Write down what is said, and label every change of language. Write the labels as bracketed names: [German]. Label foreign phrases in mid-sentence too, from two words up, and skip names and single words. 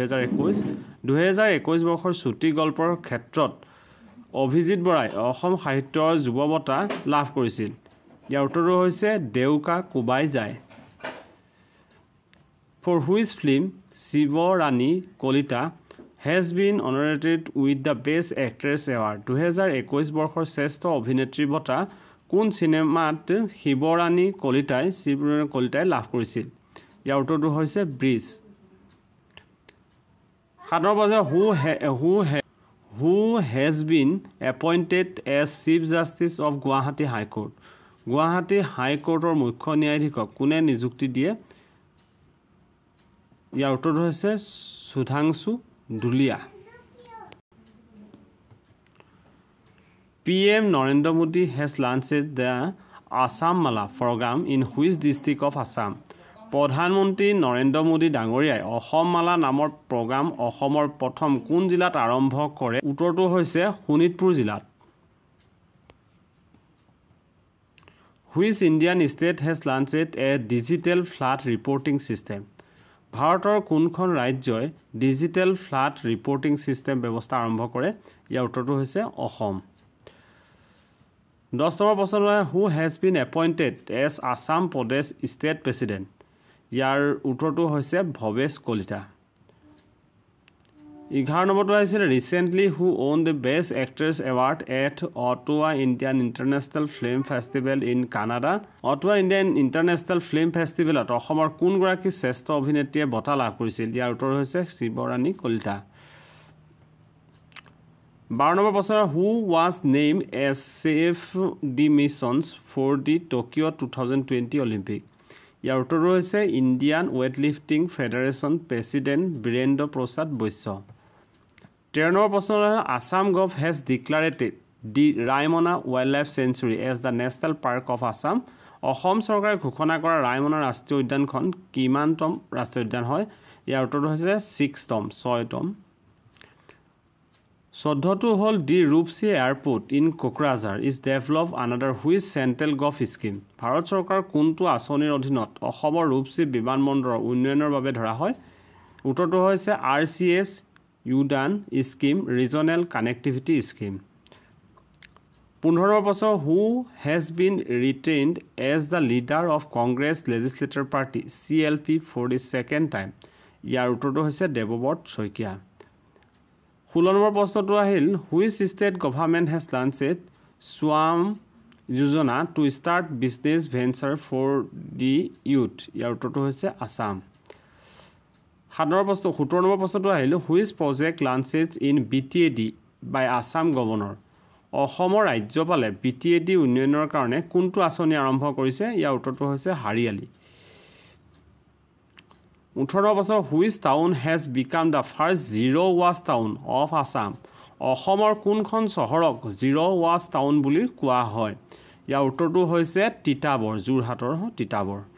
[Assamese] 2021 বৰ্ষৰ চুটি গল্পৰ ক্ষেত্ৰত অভিজিত বৰাই অসম সাহিত্যৰ যুৱ বঁটা লাভ কৰিছিল ইয়াৰ উত্তৰটো হৈছে দেউকা কুবাই যায় [English] for which film [Assamese] শিৱৰাণী কলিতা [English] has been honored with the best actress award [Assamese] 2021 বৰ্ষৰ শ্ৰেষ্ঠ অভিনেত্ৰী বঁটা কোন সিনেমাত শিৱৰাণী কলিতাই লাভ কৰিছিল ইয়াৰ উত্তৰটো হৈছে ব্ৰিজ [English] 7 নম্বৰ who has been appointed as chief justice of Guwahati High Court [Assamese] গুৱাহাটী হাই কোৰ্টৰ মুখ্য ন্যায়াধীশক কোনে নিযুক্তি দিয়ে ইয়াৰ উত্তৰটো হৈছে সুধাংশু দুলিয়া [English] PM Narendra Modi has launched the Assam Mala program in which district of Assam [Assamese] প্ৰধানমন্ত্ৰী নৰেন্দ্ৰ মোদী ডাঙৰীয়াই অসম মালা নামৰ প্ৰগ্ৰাম অসমৰ প্ৰথম কোন জিলাত আৰম্ভ কৰে উত্তৰটো হৈছে শোণিতপুৰ জিলাত [English] Which Indian state has launched a digital flood reporting system [Assamese] ভাৰতৰ কোনখন ৰাজ্যই [English] digital flood reporting system [Assamese] ব্যৱস্থা আৰম্ভ কৰে ইয়াৰ উত্তৰটো হৈছে অসম 10 নম্বৰ প্ৰশ্ন [English] who has been appointed as Assam Pradesh state president [Assamese] ইয়াৰ উত্তৰটো হৈছে ভৱেশ কলিতা 11 নম্বৰটো আহিছিল [English] recently who won the best actress award at Ottawa Indian International Film Festival in Canada [Assamese] অটোৱা ইণ্ডিয়ান ইণ্টাৰনেশ্যনেল ফিল্ম ফেষ্টিভেলত অসমৰ কোন গৰাকী শ্ৰেষ্ঠ অভিনেত্ৰীয়ে বঁটা লাভ কৰিছিল ইয়াৰ উত্তৰ হৈছে শিৱৰাণী কলিতা 12 নম্বৰ প্ৰশ্ন [English] who was named as chief the missions for the Tokyo 2020 Olympic [Assamese] ইয়াৰ উত্তৰ হৈছে [English] Indian Weightlifting Federation President বীৰেন্দ্ৰ প্ৰসাদ বৈশ্য [Assamese] 13 নম্বৰ প্ৰশ্ন [English] Assam gov has declared the Raimana Wildlife Sanctuary as the National Park of Assam [Assamese] অসম চৰকাৰে ঘোষণা কৰা ৰায়মনা ৰাষ্ট্ৰীয় উদ্যানখন কিমানতম ৰাষ্ট্ৰীয় উদ্যান হয় ইয়াৰ উত্তৰটো হৈছে 6তম 14টো হ'ল [English] the Rupsi airport in Kokrajhar is develop under which central gov scheme [Assamese] ভাৰত চৰকাৰ কোনটো আঁচনিৰ অধীনত অসমৰ ৰূপসী বিমানবন্দৰৰ উন্নয়নৰ বাবে ধৰা হয় উত্তৰটো হৈছে RCS উডান স্কিম [English] regional connectivity scheme [Assamese] 15 নম্বৰ প্ৰশ্ন [English] who has been retained as the leader of Congress Legislative Party CLP for the second time [Assamese] ইয়াৰ উত্তৰটো হৈছে দেৱব্ৰত শইকীয়া 16 নম্বৰ প্ৰশ্নটো আহিল [English] which state government has launched Swam যোজনা to start business venture for the youth [Assamese] ইয়াৰ উত্তৰটো হৈছে আসাম 17 নম্বৰ প্ৰশ্নটো আহিল [English] which project launched in BTAD by Assam governor [Assamese] অসমৰ ৰাজ্যপালে BTAD উন্নয়নৰ কাৰণে কোনটো আঁচনি আৰম্ভ কৰিছে ইয়াৰ উত্তৰটো হৈছে হাৰিয়ালি 18 বছৰ [English] which town has become the first zero waste town of Assam [Assamese] অসমৰ কোনখন চহৰক [English] zero waste town [Assamese] বুলি কোৱা হয় ইয়াৰ উত্তৰটো হৈছে তিতাবৰ যোৰহাটৰ তিতাবৰ